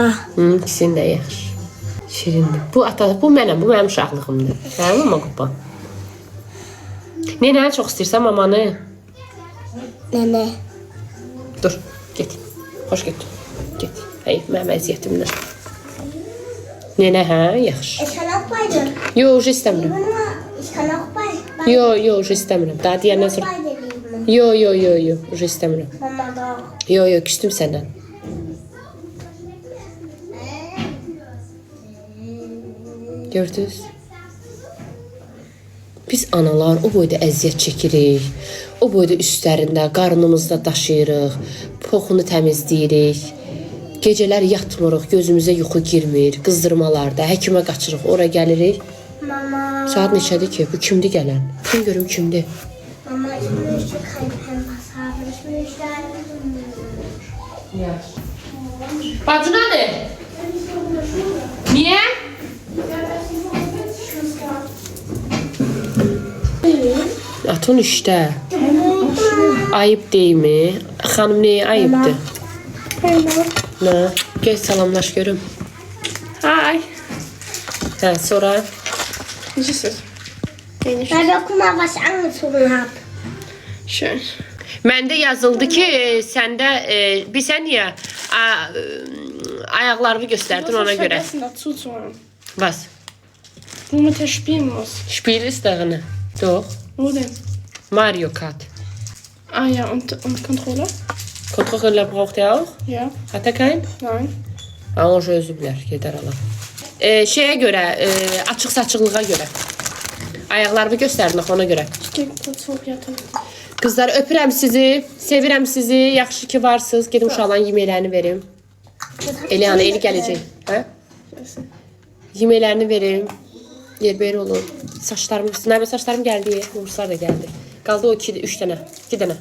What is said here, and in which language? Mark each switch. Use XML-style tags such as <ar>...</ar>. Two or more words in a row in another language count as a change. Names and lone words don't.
<az>İkisini də yaxşı. Şirindir. Bu mənim uşaqlığımdır. Hə, mama qupa. Nənəni çox istəyirsən mamanı? Nene. Dur, get. Xoş get. Get. Hey, mənim əziyyətimdən. Nənə, hə, yaxşı.</az> <de>Ich kann auch beide.</de> <az>Yox, istəmirəm.</az> <de>Ich kann auch beide.</de> <az>Yox, istəmirəm. Daha deyəndən sonra.</az> <de>Beide lieben.</de> <az>Yox, istəmirəm.</az> <de>Mama doch.</de> <az>Yox, küstüm səndən. Gördünüz? Biz analar o boyda əziyyət çəkirik. O boyda üstlərində, qarnımızda daşıyırıq. Poxunu təmizləyirik. Gecələr yatmırıq, gözümüzə yuxu girmir. Qızdırmalarda, həkimə qaçırıq, ora gəlirik. Mama. Saat neçədir ki? Bu kimdir gələn? Kim görüm kimdir?</az> <de>Mama, ich möchte kein Pampers haben. Ich möchte einen.</de> <tr>Bacına ne? Niye? Atın işte. Ayıp değil mi? Hanım neye ayıptı?</tr> <az>Ne? Geç salamlaş görüm. Hi. Ha, sonra?</az> <de>Was ist das? Weil guck mal, was ich angezogen habe. Schön.</de> <az>Məndə yazıldı ki, səndə bir sən niyə ayaqlarını göstərdin ona göre.</az> <de>Vergessen dazu zu holen. Was? Womit er spielen muss. Spiel ist darin. Doch. Wo denn? Mario Kart. Ah ja, und Controller? Kontroller braucht er auch? Ja. Hat er keinen? Nein.</de> <az>Ha, o özü bilər, gedər ala. Şeyə görə, açıq saçıqlığa görə. Ayaqlarımı göstərdin axı ona görə.</az> <de>Ich gehe kurz hoch, ja, dann.</de> <az>Qızlar, öpürəm sizi, sevirəm sizi. Yaxşı ki varsınız. Gedim uşaqların yeməklərini verim. Eliana, Eli gələcək. Hə? Yeməklərini verim. Yerber olun. Saçlarım, Nərmə saçlarım gəldi. Uğurslar da gəldi. Qaldı o 3 dənə. 2 dənə.</az>